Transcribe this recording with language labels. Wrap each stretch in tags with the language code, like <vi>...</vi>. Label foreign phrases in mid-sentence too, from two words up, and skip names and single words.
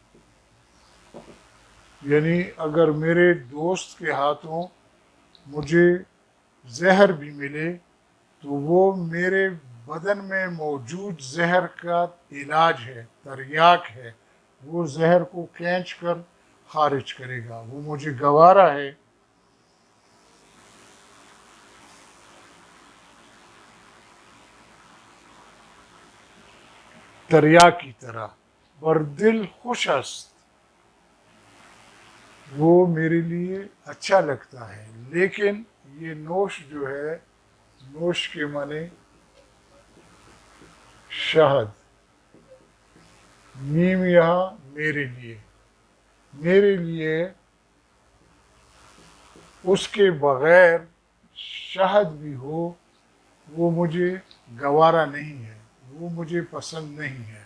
<ur>یعنی اگر میرے دوست کے ہاتھوں مجھے زہر بھی ملے تو وہ میرے بدن میں موجود زہر کا علاج ہے، تریاک ہے، وہ زہر کو کھینچ کر خارج کرے گا، وہ مجھے گوارا ہے۔ تریاک کی طرح،</ur> <fa>بر دل خوش است،</fa> <ur>وہ میرے لیے اچھا لگتا ہے، لیکن یہ نوش جو ہے، نوش کے معنی شہد، میم یہاں میرے لیے اس کے بغیر شہد بھی ہو وہ مجھے گوارا نہیں ہے، وہ مجھے پسند نہیں ہے۔</ur>